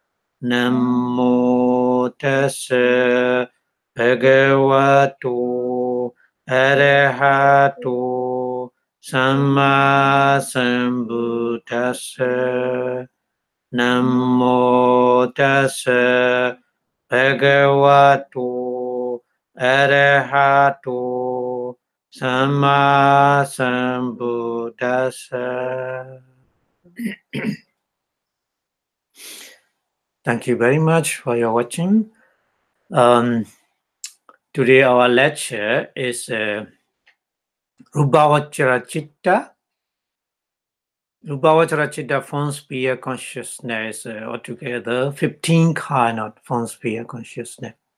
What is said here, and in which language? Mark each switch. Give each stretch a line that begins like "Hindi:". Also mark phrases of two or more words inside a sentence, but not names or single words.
Pali: Namo Tassa Bhagavato Arahato Samma Sambuddhassa. Namo Tassa Bhagavato Arahato Samma Sambuddhassa.
English: Thank you very much for your watching. Today our lecture is
Pali: Rupa Vajra Chitta. Rupa Vajra Chitta
English: form sphere consciousness, altogether 15 kind of form sphere consciousness.